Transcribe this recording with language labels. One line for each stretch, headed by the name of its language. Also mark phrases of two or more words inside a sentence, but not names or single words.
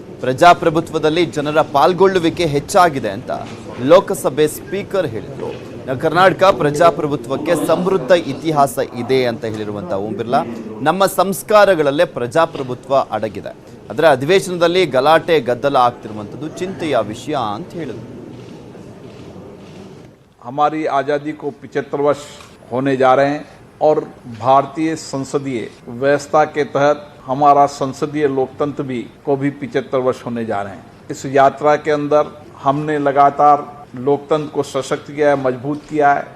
Kannada: ಪ್ರಜಾಪ್ರಭುತ್ವದಲ್ಲಿ ಜನರ ಪಾಲ್ಗೊಳ್ಳುವಿಕೆ ಹೆಚ್ಚಾಗಿದೆ ಅಂತ ಲೋಕಸಭೆ ಸ್ಪೀಕರ್ ಹೇಳಿದರು. ಕರ್ನಾಟಕ ಪ್ರಜಾಪ್ರಭುತ್ವಕ್ಕೆ ಸಮೃದ್ಧ ಇತಿಹಾಸ ಇದೆ ಅಂತ ಹೇಳಿರುವಂಥ ಓಂ ಬಿರ್ಲಾ, ನಮ್ಮ ಸಂಸ್ಕಾರಗಳಲ್ಲೇ ಪ್ರಜಾಪ್ರಭುತ್ವ ಅಡಗಿದೆ. ಅದರ ಅಧಿವೇಶನದಲ್ಲಿ ಗಲಾಟೆ ಗದ್ದಲ ಆಗ್ತಿರುವಂಥದ್ದು ಚಿಂತೆಯ ವಿಷಯ ಅಂತ ಹೇಳಿದ್ರು.
Hindi: हमारी आज़ादी को 75 वर्ष होने जा रहे हैं और भारतीय संसदीय व्यवस्था के तहत हमारा संसदीय लोकतंत्र को भी 75 वर्ष होने जा रहे हैं. इस यात्रा के अंदर हमने लगातार लोकतंत्र को सशक्त किया है, मजबूत किया है.